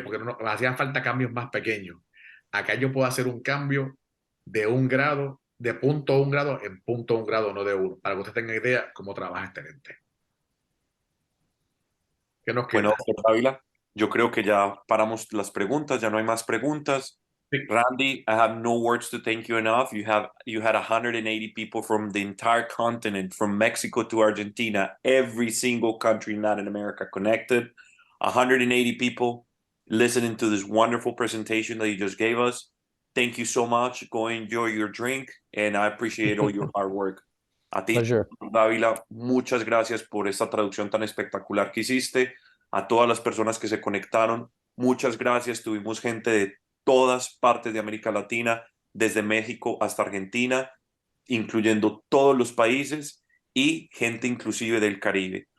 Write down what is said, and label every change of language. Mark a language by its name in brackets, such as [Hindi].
[Spanish] Porque no, nos hacían falta cambios más pequeños. Acá yo puedo hacer un cambio de un grado, de punto a un grado en punto a un grado, no de uno, para que usted tenga idea cómo trabaja este lente. ¿Qué nos Bueno, queda? doctor Dávila, yo creo que ya paramos las preguntas, ya no hay más preguntas. Sí. [English] Randy, I have no words to thank you enough. You had 180 people from the entire continent, from Mexico to Argentina, every single country in Latin America connected. 180 people listening to this wonderful presentation that you just gave us. Thank you so much. Go enjoy your drink, and I appreciate all your hard work. [Spanish] A ti, [English] Pleasure. [Spanish] Dávila, muchas gracias por esta traducción tan espectacular que hiciste. A todas las personas que se conectaron, muchas gracias. Tuvimos gente de todas partes de América Latina, desde México hasta Argentina, incluyendo todos los países y gente inclusive del Caribe.